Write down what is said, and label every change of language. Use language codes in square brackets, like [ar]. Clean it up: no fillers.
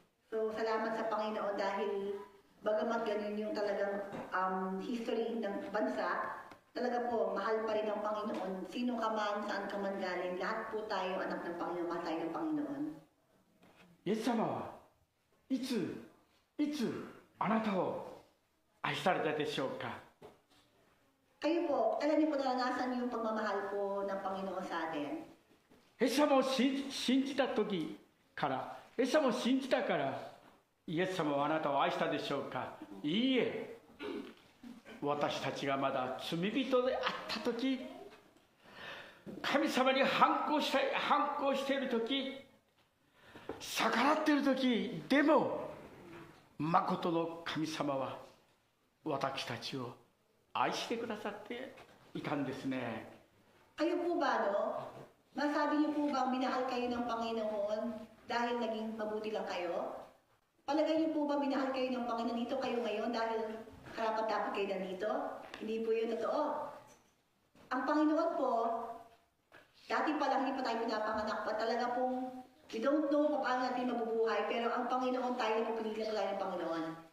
[tl] So, salamat sa Panginoon dahil bagamat ganun yung talagang history ng bansa, talaga po, mahal pa rin ng Panginoon. Sino ka man, saan ka man galing, lahat po tayo anak ng Panginoon, mahal tayo ng Panginoon. [ja] イエス様はいつあなたを愛されたでしょうか。 [tl] Kayo po, alam niyo po naranasan yung pagmamahal po ng Panginoon sa atin. [ja] イエス様を信じた時から、イエス様を信じたから、イエス様はあなたを愛したでしょうか。いいえ、私たちがまだ罪人であった時、神様に反抗している時、逆らっている時でも、まことの神様は私たちを愛してくださっていたんですね。 [tl] Kayo po ba, no? Masabi niyo po bang minahal kayo ng Panginoon dahil naging mabuti lang kayo? Palagay niyo po ba minahal kayo ng Panginoon dito kayo ngayon dahil karapat-dapat kayo nandito? Hindi po yun totoo. Ang Panginoon po, dati pa lang hindi pa tayo pinapanganak pa, talaga pong [en] we don't know [tl] kung paano natin mabubuhay, pero ang Panginoon tayo na pinili ka tayo ng Panginoon.